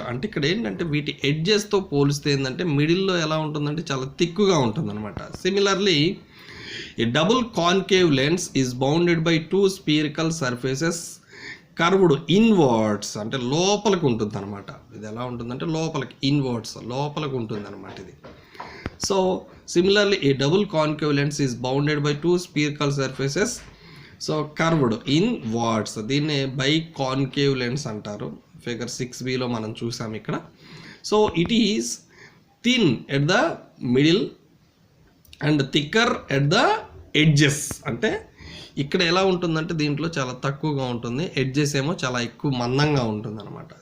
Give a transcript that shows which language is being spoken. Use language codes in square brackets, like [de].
[te] అంటే ఇక్కడ ఏంటంటే వీటి ఎడ్జెస్తో పోలిస్తే ఏంటంటే మిడిల్లో ఎలా ఉంటుందంటే చాలా థిక్గా ఉంటుంది అనమాట. [en] similarly a double concave lens is bounded by two spherical surfaces curved inwards, [te] అంటే లోపలికి ఉంటుంది అనమాట. ఇది ఎలా ఉంటుందంటే లోపలికి, ఇన్వర్డ్స్ లోపలికి ఉంటుంది అనమాట ఇది. [en] Similarly, a double concave lens is bounded by two spherical surfaces [te] so curved in watts, దీన్ని బై కాన్కేవ్ లెన్స్ అంటారు. ఫిగర్ 6bలో మనం చూసాం ఇక్కడ. [en] So it is thin at the middle and thicker at the edges. [te] అంటే ఇక్కడ ఎలా ఉంటుందంటే దీంట్లో చాలా తక్కువగా ఉంటుంది, ఎడ్జెస్ ఏమో చాలా ఎక్కువ మందంగా ఉంటుంది అనమాట.